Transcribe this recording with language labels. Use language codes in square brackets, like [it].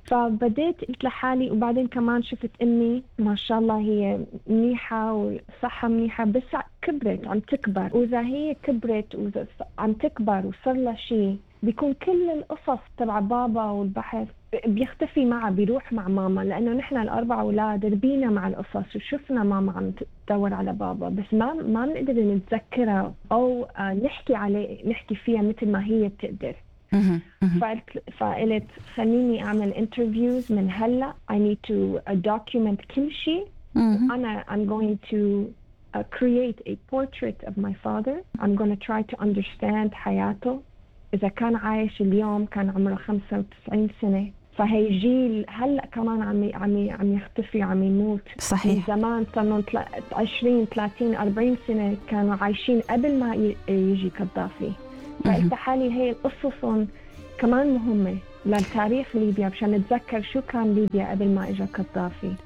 [ar] فبديت قلت لحالي، وبعدين كمان شفت امي ما شاء الله هي منيحه وصحه منيحه، بس كبرت عم تكبر، واذا هي كبرت وعم تكبر وصار لها شيء بيكون كل القصص تبع بابا والبحث بيختفي معه، بيروح مع ماما، لأنه نحن الأربع أولاد ربينا مع القصص وشفنا ماما عم تدور على بابا، بس ما منقدر نتذكرها أو نحكي عليه نحكي فيها مثل ما هي بتقدر. فقلت خليني أعمل interviews من هلأ، [en] I need to document [ar] كل شيء. أنا [en] I'm going to create a portrait of my father. I'm going to try to understand [ar] حياته. إذا كان عايش اليوم كان عمره 95 سنة، فهي جيل هلأ كمان عم يختفي عم يموت. صحيح. من زمان صاروا 20-30-40 سنة كانوا عايشين قبل ما يجي قذافي. فقلت حالي هي القصص كمان مهمة للتاريخ ليبيا، عشان نتذكر شو كان ليبيا قبل ما إجا قذافي.